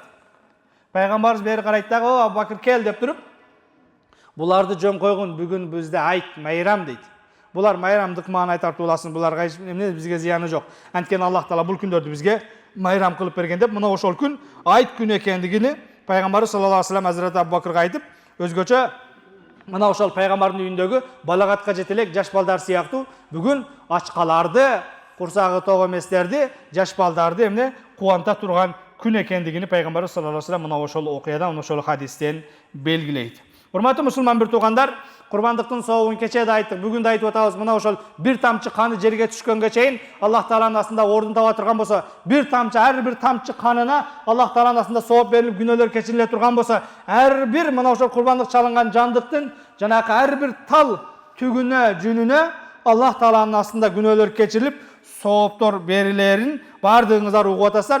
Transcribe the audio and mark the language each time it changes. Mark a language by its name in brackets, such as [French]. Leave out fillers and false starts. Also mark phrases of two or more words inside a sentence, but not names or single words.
[Kyrgyz] Пайгамбарыбыз бери карайт дагы, "О, Абу Бакыр кел" деп туруп, "Буларды жөн койгун, бүгүн бизде айт, майрам" дейт. Булар майрамдык маанай тартууласын, буларга эмне бизге зыяны жок. Анткени Аллах Таала бул күндөрдү бизге майрам кылып берген деп, мына ошол күн айт күн экендигини пайгамбарыбыз [Arabic] صلى الله عليه وسلم [Kyrgyz] Hazreti Abu Bakırга айтып, өзгөчө мына ошол пайгамбардын үйүндөгү балагатка жетелек жаш балдар сыяктуу бүгүн ачкаларды, курсагы ток эместерди, жаш балдарды эмне кубанта турган күн экендигини пайгамбарыбыз [Arabic] صلى الله عليه وسلم [Kyrgyz] мына ошол окуядан, ошол хадистен белгилейт. Урматтуу мусулман бир туугандар, курбандыктын сообун кечээ да айттык, бүгүн да айтып атабыз. Мына ошол бир тамчы каны жерге түшкөнгө чейин Аллах Тааланын астында ордун таба турган болсо, бир тамчы, ар бир тамчы канына Аллах Тааланын астында сооп берилип, күнөөлөр кечириле турган болсо, ар бир мына ошол курбандык чалынган жандыктын жанакы ар бир тал түгүнө, жүнүнө Аллах Тааланын астында күнөөлөр кечирилип, сооптор берилерин бардыгыңыздар угуп атасыздар.